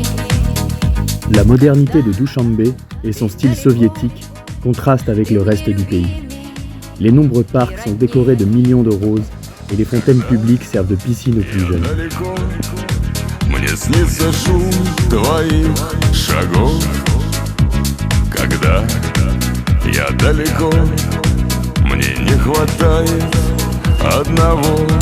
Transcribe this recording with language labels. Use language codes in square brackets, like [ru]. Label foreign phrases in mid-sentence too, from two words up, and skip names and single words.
[fr] La modernité de Dushanbe et son style soviétique contrastent avec le reste du pays. Les nombreux parcs sont décorés de millions de roses et les fontaines publiques servent de piscine aux plus jeunes. [ru] Далеко мне снится шум твоих шагов. Когда я далеко, мне не хватает одного.